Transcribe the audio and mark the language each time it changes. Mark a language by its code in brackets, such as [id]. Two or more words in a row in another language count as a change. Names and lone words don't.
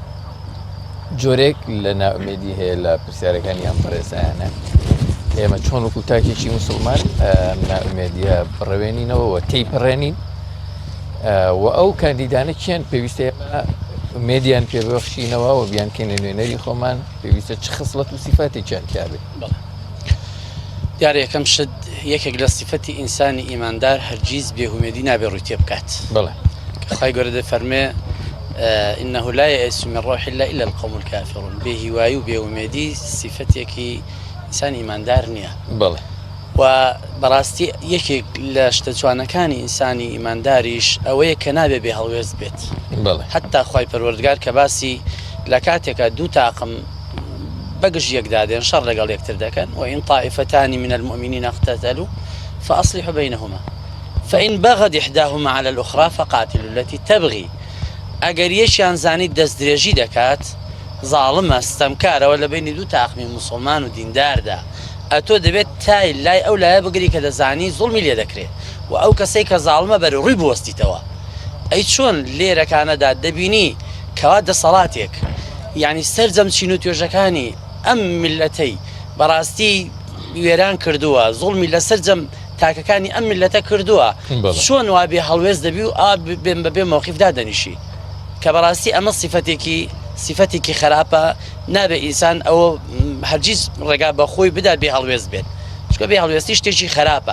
[ckb] جۆرێک لە ناومێدی هەیە لە پرسیارەکانی ئەم بەڕێزانە ئێمە چۆن وەکو تاکێکی موسڵمان ناومێدیە بڕەوێنینەوە و تێیپەڕێنین و ئەو کاندیدانە کێن پێویستە مێدیان پێبەخشینەوە و بیانکەینە نوێنەری خۆمان پێویستە چ خصلەت و سیفاتێکیان تیابێت. دیارە یەکەم شت یەکێک لە سیفەتی ئینسانی ئیماندار هەرگیز بێهومێدی نابێ ڕووی تێ بکات. بەڵێ خی گەورە دەفەرمێ [ar] إنه لا يئس من روح الله إلا القوم الكافرون [ckb] بێهیوایی و بێومێدی سیفەتێکی ئینسانی ئیماندار نییە. بەڵێ و بەڕاستی یەکێک لە شتە جوانەکانی ئینسانی ئیمانداریش ئەوەیە کە نابێ بێ هەڵوێز بێت. حتا خوای پەروەردگار کە باسی لە کاتێکە دوو تاقم بەگژ یەکدادێن شەڕ لەگەڵ یەکتر دەکەن [ar] وإن طائفتان من المؤمنين اقتتلوا فأصلحوا بينهما فإن بغت إحداهما على الأخرى فقاتلوا التي تبغي. [ckb] ئەگەر یەکیان زانیت دەست درێژی دەکات زاڵمە ستەمکارەوە لە بینی دوو تاقمی موسڵمان و دینداردا ئەتۆ دەبێت تای لای ئەو لایە بگری کە دەزانی زوڵمی لێ دەکرێت و ئەو کەسەی کە زاڵمە بەرە ڕووی بوەستیتەوە. ئەی چۆن لێرەکانەدا دەبینی کەوا دەسەڵاتێک یعنی سەرجەم چین و توێژەکانی ئەم میلەتەی بەڕاستی وێران کردووە زوڵمی لە سەرجەم تاکەکانی ئەم میلەتە کردووە چۆن وا بێ هەڵوێز دەبی و بێن بەبێ مەوقیفدا دەنیشی کە بەڕاستی ئەمە سیفەتێکی خراپە نابێ ئینسان ئەوە هەرگیز ڕێگا بە خۆی بدات بێ هەڵوێز بێت چکە بێ هەڵوێستی شتێکی خراپە.